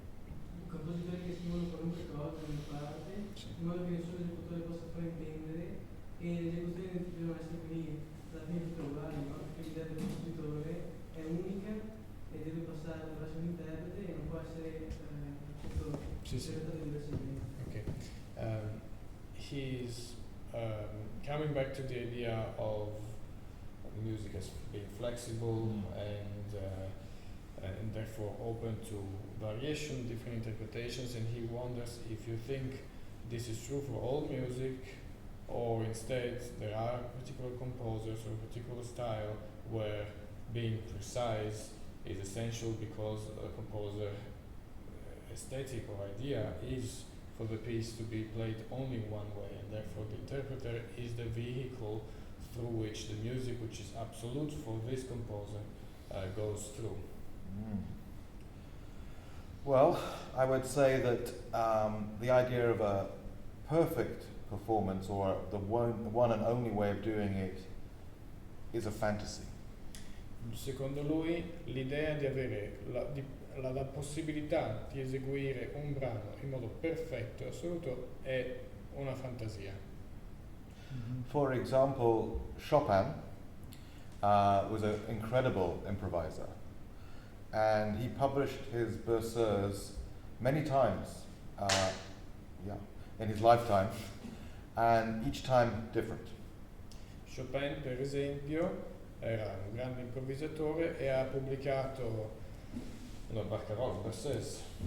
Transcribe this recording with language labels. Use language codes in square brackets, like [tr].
[it] i compositori che scrivono qualunque cosa in parte, in modo che nessun esecutore possa fraintendere e le esecuzioni devono essere quindi alla fine tutte uguali, no? Perché l'idea del compositore è unica e deve passare attraverso l'interprete e non può essere interpretato diversamente. [en] Okay. He's coming back to the idea of music as being flexible and therefore open to variation, different interpretations, and he wonders if you think this is true for all music, or instead there are particular composers or particular style where being precise is essential because a composer aesthetic or idea is for the piece to be played only one way, and therefore the interpreter is the vehicle through which the music, which is absolute for this composer, goes through. Well, I would say that the idea of a perfect performance or the one and only way of doing it is a fantasy. [it] Secondo lui l'idea di avere la possibilità di eseguire un brano in modo perfetto e assoluto è una fantasia. [en] For example, Chopin was an incredible improviser, and he published his berceuse many times in his lifetime, and each time different. [it] Chopin, per esempio, era un grande improvvisatore e ha pubblicato una barcarola, berceuse.